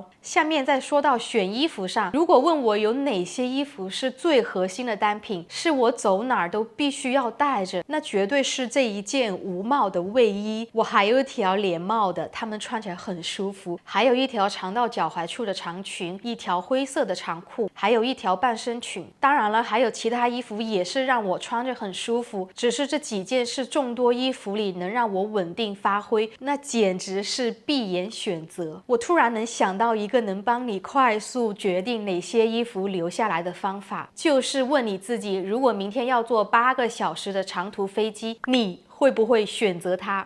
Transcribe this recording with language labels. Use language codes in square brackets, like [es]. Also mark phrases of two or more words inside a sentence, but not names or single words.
[zh] 下面再說到選衣服上，如果問我有哪些衣服是最核心的單品，是我走哪兒都必須要帶着，那絕對是這一件無帽的衛衣。我還有一條連帽的，它們穿起來很舒服，還有一條長到腳踝處的長裙，一條灰色的長褲，還有一條半身裙。當然了，還有其他衣服也是讓我穿着很舒服，只是这幾件是眾多衣服裡能讓我穩定發揮，那簡直是閉眼選擇。我突然能想到一個能幫你快速決定哪些衣服留下來的方法，就是問你自己，如果明天要坐8個小時的長途飛機，你會不會選擇它？